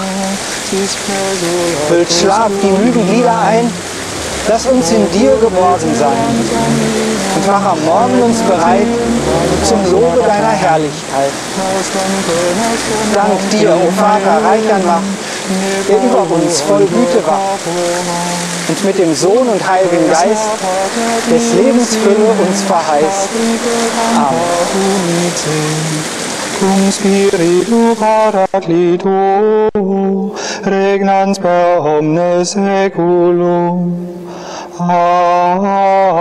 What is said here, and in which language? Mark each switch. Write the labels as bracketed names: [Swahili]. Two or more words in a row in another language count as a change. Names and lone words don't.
[German] Hüllt Schlaf die müden Glieder ein, lass uns in dir geborgen sein und mach am Morgen uns bereit zum Lobe deiner Herrlichkeit. Dank dir, o Vater, reich an Macht, der über uns voll Güte wacht und mit dem Sohn und Heiligen Geist des Lebens Fülle uns verheißt. Amen. [Latin] Cum Spiritu Paraclito, regnans per omnes saeculum. Amen.